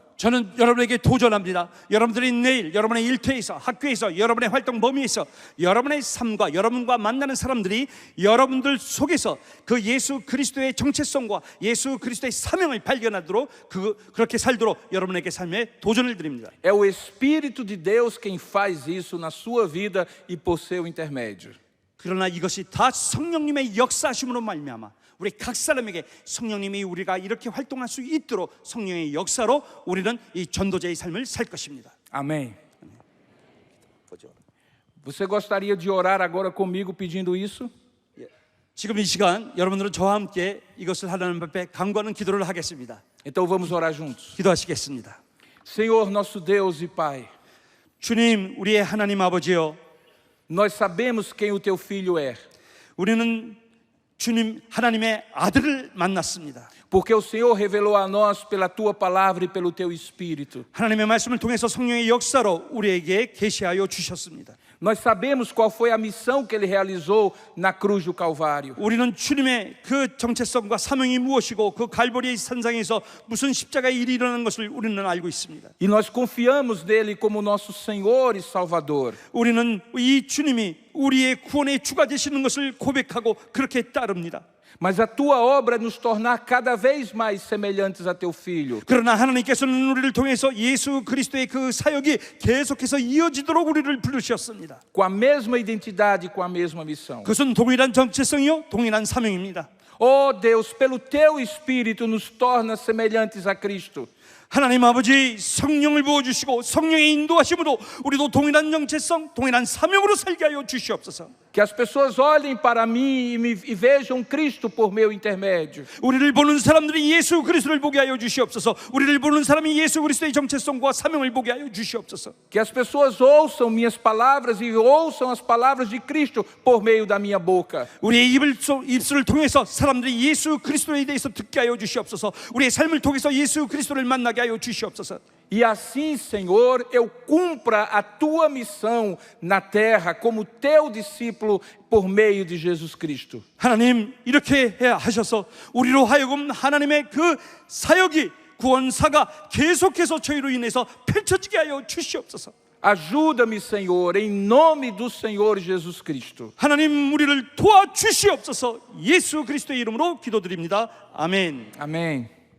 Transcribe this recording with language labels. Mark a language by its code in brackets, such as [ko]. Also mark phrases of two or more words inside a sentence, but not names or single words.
[ko] 저는 여러분에게 도전합니다. 여러분들이 내일 여러분의 일터에서 학교에서 여러분의 활동 범위에서 여러분의 삶과 여러분과 만나는 사람들이 여러분들 속에서 그 예수 그리스도의 정체성과 예수 그리스도의 사명을 발견하도록 그렇게 살도록 여러분에게 삶에 도전을 드립니다. [pt] É o Espírito de Deus quem faz isso na sua vida e por seu intermédio. [ko] 그러나 이것이 다 성령님의 역사하심으로 말미암아 우리 각 사람에게 성령님이 우리가 이렇게 활동할 수 있도록 성령의 역사로 우리는 이 전도자의 삶을 살 것입니다. [pt] Amém. Você gostaria de orar agora comigo pedindo isso? [ko] 지금 이 시간 여러분들은 저와 함께 이것을 하나님 앞에 간구하는 기도를 하겠습니다. [pt] Então vamos orar juntos. [ko] 기도하시겠습니다. [pt] Senhor, nosso Deus e Pai, [ko] 주님, 우리의 하나님 아버지여, [pt] nós sabemos quem o teu filho é, [ko] 우리는 주님 하나님의 아들을 만났습니다. [pt] porque o Senhor revelou a nós pela tua palavra e pelo teu espírito. [ko] 하나님의 말씀을 통해서 성령의 역사로 우리에게 계시하여 주셨습니다. [pt] Nós sabemos qual foi a missão que ele realizou na cruz do Calvário. [ko] 우리는 주님의 그 정체성과 사명이 무엇이고 그 갈보리 산상에서 무슨 십자가의 일이 일어나는 것을 우리는 알고 있습니다. [pt] E nós confiamos nele como nosso Senhor e Salvador. [ko] 우리는 이 주님이 우리의 구원의 주가 되시는 것을 고백하고 그렇게 따릅니다. [pt] Mas a tua obra é nos tornar cada vez mais semelhantes a teu filho. [ko] 그러나 하나님께서는 우리를 통해서 예수 그리스도의 그 사역이 계속해서 이어지도록 우리를 부르셨습니다. [pt] Com a mesma identidade, com a mesma missão. [ko] 그것은 동일한 정체성이요 동일한 사명입니다. [pt] Oh Deus, pelo teu Espírito nos torna semelhantes a Cristo. [ko] 하나님 아버지, 성령을 부어주시고 성령의 인도하심으로 우리도 동일한 정체성, 동일한 사명으로 살게 하여 주시옵소서. [pt] Que as pessoas olhem para mim e vejam Cristo por meu intermédio. [ko] 우리를 보는 사람들이 예수 그리스도를 보게 하여 주시옵소서. 우리를 보는 사람이 예수 그리스도의 정체성과 사명을 보게 하여 주시옵소서. [pt] Que as pessoas ouçam minhas palavras e ouçam as palavras de Cristo por meio da minha boca. [ko] 우리의 입술을 통해서 사람들이 예수 그리스도에 대해서 듣게 하여 주시옵소서. 우리의 삶을 통해서 예수 그리스도를 만나게 하여 주시옵소서. [pt] E assim, Senhor, eu cumpra a tua missão na terra como teu discípulo por meio de Jesus Cristo. [ko] 하나님, 이렇게 하셔서 우리로 하여금 하나님의 그 사역이 구원사가 계속해서 저희로 인해서 펼쳐지게 하여 주시옵소서. [pt] Ajuda-me, Senhor, em nome do Senhor Jesus Cristo. [ko] 하나님, 우리를 도와주시옵소서. 예수 그리스도의 이름으로 기도드립니다. 아멘. [pt] Amém.